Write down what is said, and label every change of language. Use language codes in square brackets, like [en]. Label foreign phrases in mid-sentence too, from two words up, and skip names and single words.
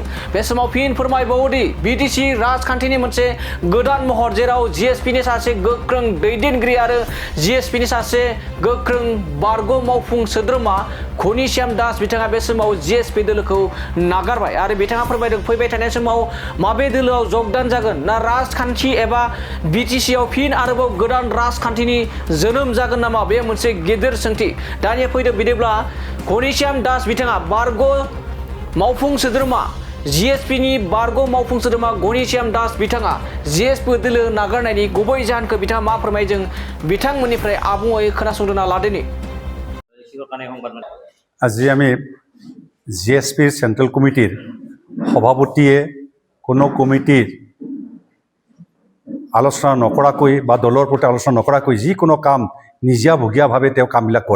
[brx] बे समाव फिन फोरमायबावोदि बिटिसि राजखान्थिनि मोनसे गोदान महर जेराव जिएसपिनि सासे गोख्रों दैदेनगिरि आरो जिएसपिनि सासे गोख्रों बारग' मावफुं सोद्रोमा घनश्याम दास बिथाङा बे समाव जिएसपि दोलोखौ नागारबाय आरो बिथाङा फोरमायदों फैबाय थानाय समाव माबे दोलोआव जगदान जागोन ना राजखान्थि एबा बिटिसिआव फिन आरोबाव गोदान राजखान्थिनि जोनोम जागोन नामा बे मोनसे गिदिर सोंथि। दानिया फैदो बिदिब्ला घनश्याम दास बिथाङा बारग' मावफुं सोद्रोमा जिएसपिनि बारग' मावफुं सोद्रोमा घनश्याम दास बिथाङा जिएसपि दोलो नागारनायनि गुबै जाहोनखौ बिथाङा मा फोरमायदों बिथांमोननिफ्राय आबुङै खोनासंना लादोनि। [as] আজি আমি জিএসপিৰ চেণ্ট্ৰেল কমিটিৰ সভাপতিয়ে কোনো কমিটিৰ আলোচনা নকৰাকৈ বা দলৰ প্ৰতি আলোচনা নকৰাকৈ যিকোনো কাম নিজাভগীয়াভাৱে তেওঁ কামবিলাক কৰে।